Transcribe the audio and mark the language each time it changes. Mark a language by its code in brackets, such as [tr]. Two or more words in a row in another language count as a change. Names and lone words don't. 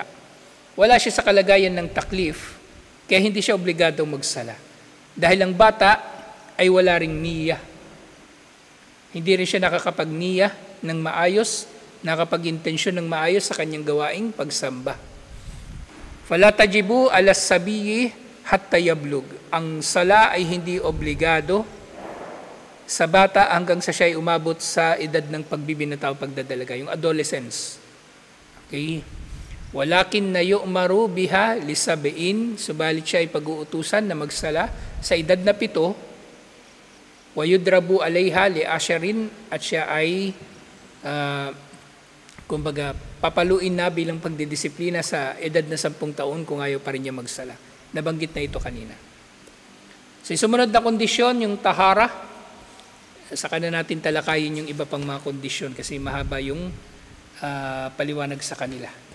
[tl] Wala siya sa kalagayan ng taklif, kaya hindi siya obligadong magsala. Dahil ang bata ay wala ring niyya. Hindi rin siya nakakapag-niyya ng maayos, nakakapag-intensyon ng maayos sa kanyang gawaing pagsamba. [ar] فلا تجب على الصبي حتى يبلغ. [tl] Ang sala ay hindi obligado sa bata hanggang sa siya ay umabot sa edad ng pagbibinata o pagdadalaga, yung adolescence. [ar] Okay? ولكن يؤمر بها لسبع, [tl] subalit siya ay pag-uutusan na magsala sa edad na 7, [ar] ويضرب عليها لعشر, [tl] at siya ay kumbaga papaluin na bilang pagdidisiplina sa edad na 10 taon kung ayaw pa rin niya magsala. Nabanggit na ito kanina. So sumunod na kondisyon, yung tahara. Saka na natin talakayin yung iba pang mga kondisyon kasi mahaba yung paliwanag sa kanila.